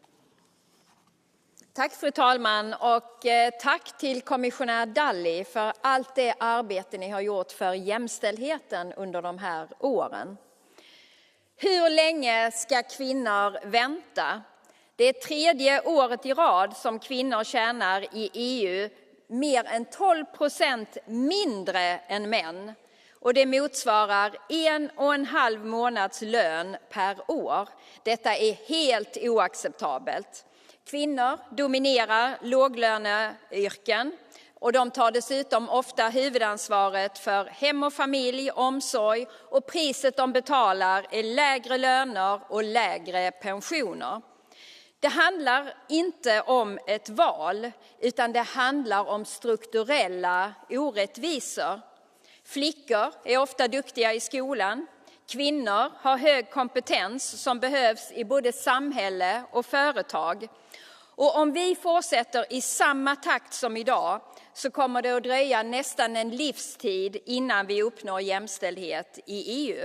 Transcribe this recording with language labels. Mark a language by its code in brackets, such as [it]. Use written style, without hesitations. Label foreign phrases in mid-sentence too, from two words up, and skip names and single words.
[sv] Tack fru talman och tack till kommissionär Dalli för allt det arbete ni har gjort för jämställdheten under de här åren. Hur länge ska kvinnor vänta? Det är 3:e året i rad som kvinnor tjänar i EU mer än 12% mindre än män. Och det motsvarar 1,5 månads lön per år. Detta är helt oacceptabelt. Kvinnor dominerar låglöneyrken och de tar dessutom ofta huvudansvaret för hem och familj, omsorg, och priset de betalar är lägre löner och lägre pensioner. Det handlar inte om ett val, utan det handlar om strukturella orättvisor. Flickor är ofta duktiga i skolan. Kvinnor har hög kompetens som behövs i både samhälle och företag. Och om vi fortsätter i samma takt som idag så kommer det att dröja nästan en livstid innan vi uppnår jämställdhet i EU.